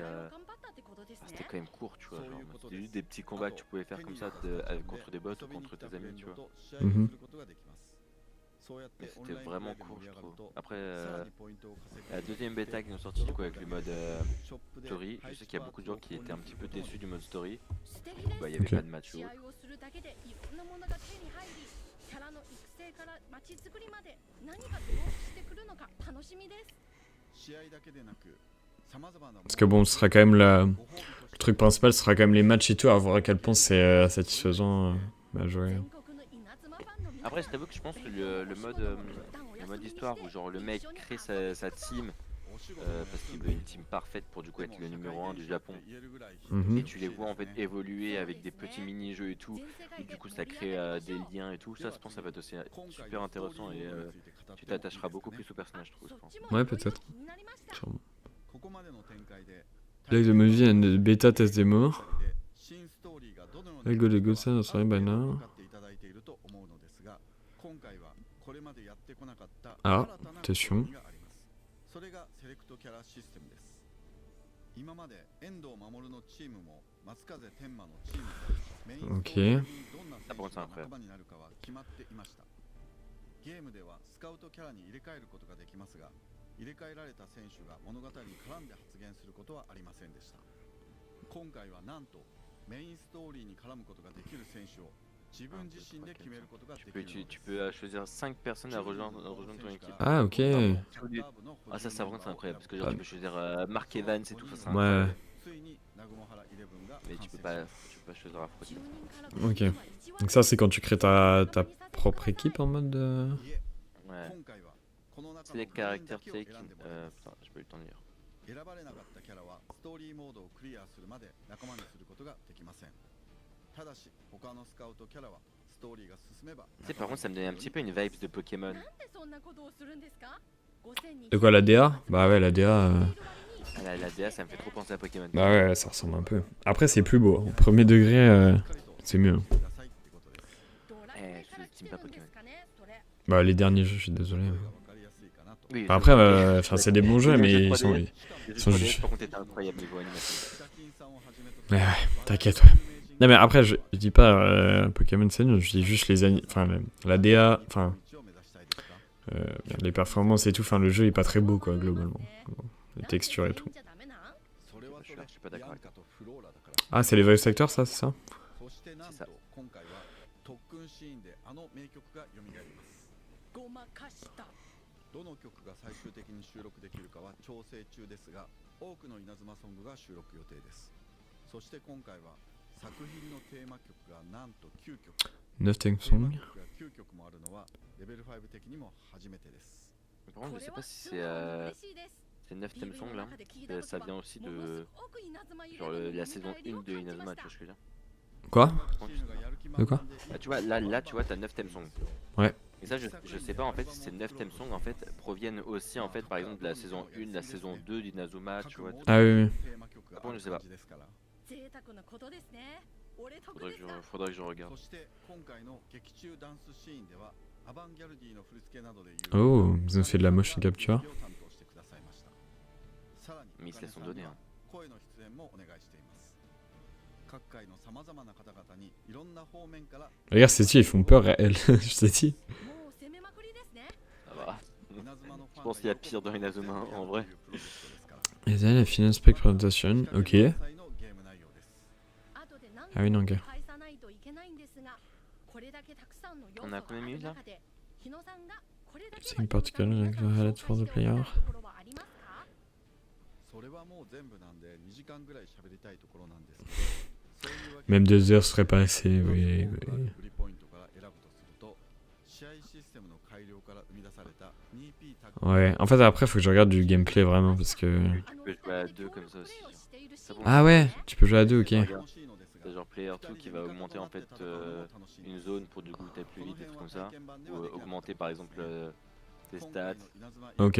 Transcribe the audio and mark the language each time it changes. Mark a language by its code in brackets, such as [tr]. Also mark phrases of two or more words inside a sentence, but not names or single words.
[fr] C'était quand même court, tu vois. Genre, c'était juste des petits combats que tu pouvais faire comme ça contre des bots ou contre tes amis, tu vois. Mhm. Mais c'était vraiment court, je trouve. Après, la deuxième bêta qui nous sortit du coup avec le mode story, je sais qu'il y a beaucoup de gens qui étaient un petit peu déçus du mode story. Bah, il n'y avait Ok. pas de match ou autre. [ja] キャラの育成から街づくりまで何がどうしてくるのか楽しみです。 [fr] parce que bon ce sera quand même le truc principal sera quand même les matchs et tout, à voir à quel point c'est satisfaisant à jouer. Après, je t'avoue que je pense que le mode histoire où genre le mec crée sa team parce qu'il veut une team parfaite pour du coup être le numéro 1 du Japon. Mhm. Et tu les vois en fait évoluer avec des petits mini-jeux et tout. Et du coup ça crée des liens et tout. Ça je pense que ça va être aussi super intéressant et tu t'attacheras beaucoup plus au personnage je trouve. Je pense. Ouais peut-être. Sûrement. [en] Like the movie and the beta test demo. I got a good sense of story by now. [fr] Ah, attention. [ja] それがセレクトキャラシステムです。今まで遠藤守のチームも松風天馬のチームもメインストーリーにどんな選手が仲間になるかは決まっていました。ゲームではスカウトキャラに入れ替えることができますが、入れ替えられた選手が物語に絡んで発言することはありませんでした。今回はなんとメインストーリーに絡むことができる選手を [fr] Tu peux choisir 5 personnes à rejoindre ton équipe. Ah ok. Ah ça vraiment c'est incroyable parce que genre tu peux choisir Mark Evans et tout ça. Ouais. Mais tu peux pas choisir à frauder. Ok. Donc ça, c'est quand tu crées ta propre équipe en mode... Ouais. C'est les caractères, tu sais, qui... putain, j'ai pas eu le temps de lire. [ja] 選ばれなかったキャラはストーリーモードをクリアするまで仲間にすることができません。ただし他のスカウトキャラはストーリーが進めば [fr] Tu sais, par contre, ça me donnait un petit peu une vibe de Pokémon. [ja] なんでそんなことをするんですか？ [fr] De quoi, la DA? Bah ouais, la DA... Ah, la DA, ça me fait trop penser à Pokémon. Bah ouais, ça ressemble un peu. Après, c'est plus beau. Au premier degré, c'est mieux. J'estime pas Pokémon. Bah les derniers jeux, je suis désolé. Oui, Enfin, après, c'est des bons jeux, mais ils sont... Les sont jeux 3D, juste... par contre, étaient incroyables niveau animation. Ouais, t'inquiète, ouais. Non mais après, je dis pas Pokémon c'est nul, je dis juste la DA, les performances et tout, le jeu est pas très beau quoi, globalement. Les textures et tout. Je suis pas d'accord avec toi. Ah, c'est les [en] voice actors, [fr] ça, c'est ça? C'est ça. [ja] どの曲が最終的に収録できるかは調整中ですが、多くの稲妻ソングが収録予定です。そして今回は作品のテーマ曲がなんと9曲。 [en] 9 theme [ja] テーマ [en] songs. [ja] 曲が9曲もあるのはレベル5的にも初めてです。 [fr] Par contre, je sais pas si c'est 9 [en] thèmes songs [fr] là. Ça vient aussi de. Genre la saison 1 de Inazuma, tu vois ce que je veux dire? Quoi? De quoi? Ah, tu vois, là tu vois, t'as 9 [en] thèmes songs. [fr] Ouais. Et ça, je sais pas en fait si ces 9 [en] thèmes songs [fr] en fait proviennent aussi en fait par exemple de la saison 1, la saison 2 d'Inazuma, tu vois. Ah oui, oui. Par contre, je sais pas. Faudrait que je regarde. [ja] そして今回の劇中ダンスシーンではアバンギャルディの振り付けなどで有 [fr] Oh, ils ont fait de la motion capture. [ja] 担当してくださいました。さらに [fr] Mais ils se les sont donnés, hein. [ja] 声の出演もお願いしています。各界の様々な方々にいろんな方面から [fr] Regarde, ces types, ils font peur à elle, je t'ai dit. Ça va. Je pense qu'il y a pire dans Inazuma en vrai. Et là, la [en] final spec presentation, [fr] ok. Ah oui, non, gars. On a combien de minutes là? C'est une [en] particular highlight for the player. [ja] それはもう全部なんで2時間ぐらい喋りたいところなんですけど、そういうわけ [fr] Même 2 heures serait pas assez, oui, [ja] 売 [fr] oui. [ja] りポイントから選ぶとすると、試合システムの改良から生み出された 2P タグ [fr] Ouais, en fait, après, faut que je regarde du gameplay vraiment parce que. Tu peux jouer à 2 comme ça aussi. Ça bon, Ah ouais, tu peux jouer à 2, ok. t'as genre player 2 qui va augmenter en fait une zone pour du coup taper plus vite, des trucs comme ça. Ou augmenter par exemple tes stats. Ok.